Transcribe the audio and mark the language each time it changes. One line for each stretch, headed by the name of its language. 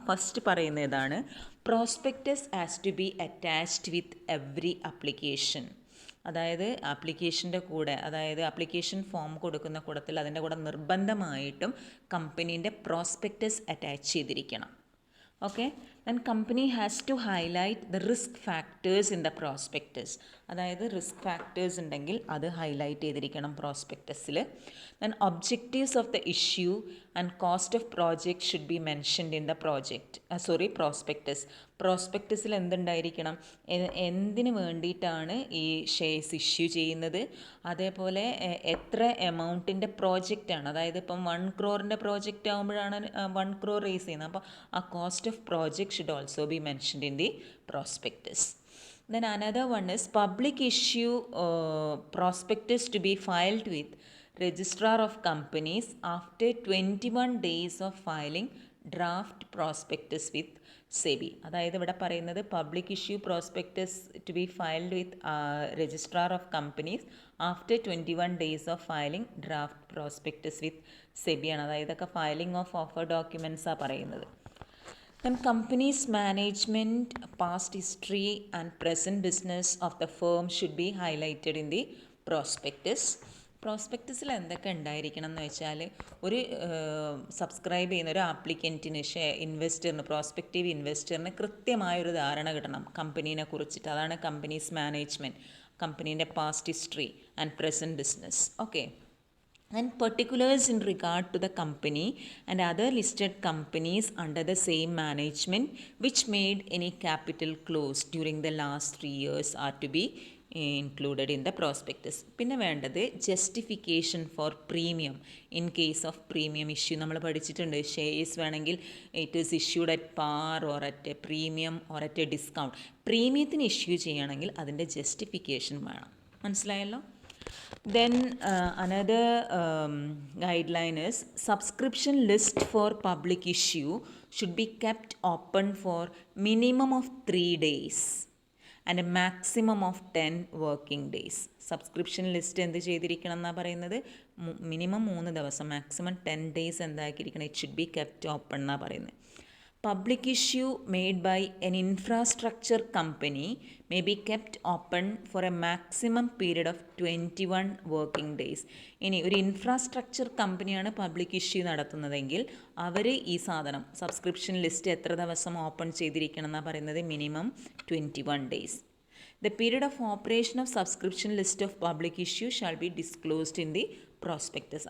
English: first
Malayalam: പറയുന്ന ഇതാണ്,
English: Prospectus has to be attached with every application.
Malayalam: അതായത് ആപ്ലിക്കേഷൻ്റെ കൂടെ, അതായത് ആപ്ലിക്കേഷൻ ഫോം കൊടുക്കുന്ന കൂടത്തിൽ അതിൻ്റെ കൂടെ നിർബന്ധമായിട്ടും കമ്പനീൻ്റെ പ്രോസ്പെക്ടസ് അറ്റാച്ച് ചെയ്തിരിക്കണം.
English: Okay, then company has to highlight the risk factors in the prospectus.
Malayalam: അതായത് റിസ്ക് ഫാക്ടേഴ്സ് ഉണ്ടെങ്കിൽ അത് ഹൈലൈറ്റ് ചെയ്തിരിക്കണം പ്രോസ്പെക്ടസിൽ.
English: then objectives of the issue and cost of project should be mentioned in the prospectus.
Malayalam: പ്രോസ്പെക്ടസിൽ എന്തുണ്ടായിരിക്കണം, എന്തിനു വേണ്ടിയിട്ടാണ് ഈ shares issue ചെയ്യുന്നത്, അതേപോലെ എത്ര എമൗണ്ടിൻ്റെ പ്രോജക്റ്റാണ്, അതായത് ഇപ്പം 1 crore പ്രോജക്റ്റ് ആകുമ്പോഴാണ് 1 crore റേസ് ചെയ്യുന്നത്, അപ്പോൾ ആ cost of project
English: should also be mentioned in the prospectus. Then another one is public issue prospectus to be filed with registrar of companies after 21 days of filing draft prospectus with SEBI.
Malayalam: അതായത് ഇവിടെ പറയുന്നത്
English: Public issue prospectus to be filed with registrar of companies after 21 days of filing draft prospectus with SEBI ആണ്.
Malayalam: അതായത് ഇതൊക്കെ
English: Filing of offer ഡോക്യുമെൻറ്റ്സാണ് പറയുന്നത്. Then company's management, past history and present business of the firm should be highlighted in the prospectus.
Malayalam: പ്രോസ്പെക്ടസിൽ എന്തൊക്കെ ഉണ്ടായിരിക്കണം എന്ന് വെച്ചാൽ ഒരു subscribe ചെയ്യുന്ന ഒരു ആപ്ലിക്കൻറ്റിന് ഇൻവെസ്റ്ററിന് പ്രോസ്പെക്റ്റീവ് ഇൻവെസ്റ്ററിന് കൃത്യമായൊരു ധാരണ കിട്ടണം കമ്പനീനെ കുറിച്ചിട്ട്. അതാണ് companies management, കമ്പനീൻ്റെ past history and present business. Okay.
English: And particulars in regard to the company and other listed companies under the same management which made any capital close during the last 3 years are to be included in the prospectus.
Malayalam: പിന്നെ വേണ്ടത്
English: Justification for premium in case of premium issue.
Malayalam: നമ്മൾ പഠിച്ചിട്ടുണ്ട് shares വേണമെങ്കിൽ
English: It is issued at par or at a premium or at a discount.
Malayalam: പ്രീമിയത്തിന് issue ചെയ്യണമെങ്കിൽ അതിൻ്റെ justification വേണം. മനസ്സിലായല്ലോ?
English: Then another guideline is subscription list for public issue should be kept open for minimum of 3 days and a maximum of 10 working days.
Malayalam: Subscription list എന്ത് ചെയ്തിരിക്കണം എന്നാണ് പറയുന്നത്? Minimum 3 ദിവസം, maximum 10 days എന്താക്കിയിരിക്കണം?
English: it should be kept open
Malayalam: എന്നാണ് പറയുന്നത്.
English: Public issue made by an infrastructure company may be kept open for a maximum period of 21 working days.
Malayalam: ഇനി ഒരു infrastructure കമ്പനിയാണ് പബ്ലിക് ഇഷ്യൂ നടത്തുന്നതെങ്കിൽ അവർ ഈ സാധനം സബ്സ്ക്രിപ്ഷൻ ലിസ്റ്റ് എത്ര ദിവസം ഓപ്പൺ ചെയ്തിരിക്കണം എന്നാണ് പറയുന്നത്?
English: Minimum 21 days. The period of operation of subscription list of public issue shall be disclosed in the prospectus.